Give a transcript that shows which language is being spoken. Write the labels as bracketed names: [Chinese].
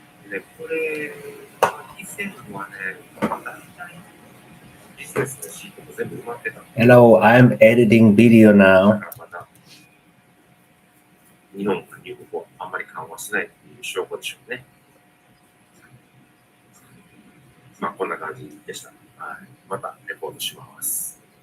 [Japanese] で、これ、以前はね、大体ビジネスのシートも全部埋まってた。 [English] Hello, I'm editing video now. [Japanese] また日本が入国をあんまり緩和しないという証拠でしょうね。まあ、こんな感じでした。はい、またレポートします。